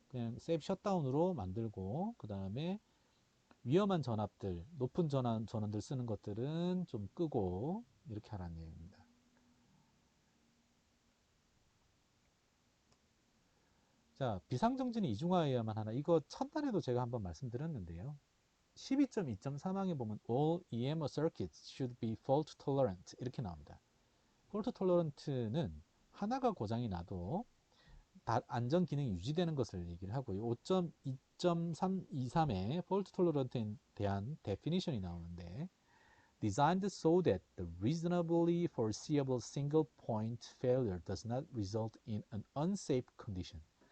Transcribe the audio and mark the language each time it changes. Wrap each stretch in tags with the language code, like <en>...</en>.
<ko>그냥 세이프 셧다운으로 만들고 그 다음에 위험한 전압들, 높은 전원들 쓰는 것들은 좀 끄고 이렇게 하라는 내용입니다. 자, 비상정지는 이중화해야만 하나. 이거 첫날에도 제가 한번 말씀드렸는데요.</ko> <en>12.2.3항에 보면 all EMR circuits should be fault tolerant 이렇게 나옵니다.</en> <ko>fault tolerant는 하나가 고장이 나도 안전 기능이 유지되는 것을 얘기를 하고요.</ko> <en>5.2.323에 fault tolerant에 대한 definition이 나오는데 designed so that the reasonably foreseeable single point failure does not result in an unsafe condition.</en>